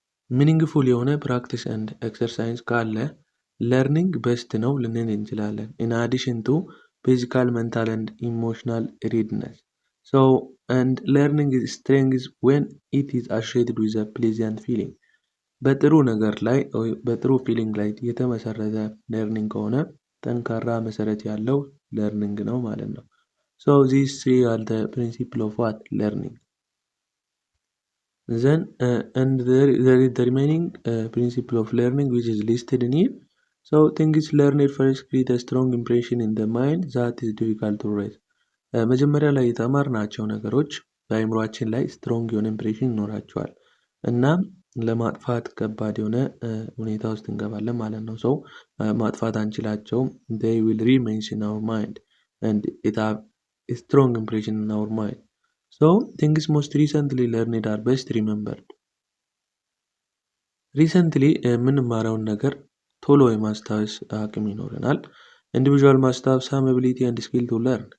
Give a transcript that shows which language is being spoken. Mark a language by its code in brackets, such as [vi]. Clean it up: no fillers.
[en] meaningful የሆነ practice and exercise ካለ learning best [am] ነው ልንል እንችላለን። [en] in addition to physical, mental and emotional readiness. So and learning is strength when it is associated with a pleasant feeling. [am] በጥሩ ነገር ላይ በጥሩ ፊሊንግ ላይ የተመሰረተ learning ከሆነ ጠንካራ መሰረት ያለው learning ነው ማለት ነው። [en] So these three are the principle of what? Learning. Then and there is the remaining principle of learning which is listed in here. So things learned first create a strong impression in the mind that is difficult to erase. [am] መጀመሪያ ላይ የተማርናቸው ነገሮች በአእምሮአችን ላይ ስትሮንግ የሆነ ኢምፕሬሽን ይኖራቸዋል እና ለማጥፋት ከባድ የሆነ ሁኔታ ውስጥ እንገባለን ማለት ነው። ሰው ማጥፋት አንችላቸውም። [en] they will remain in our mind and it have a strong impression in our mind. So things most recently learned are best remembered. [am] recently የምንማረውን ነገር ቶሎ የማስታወስ አቅም ይኖረናል። [en] individual must have some ability and skill to learn.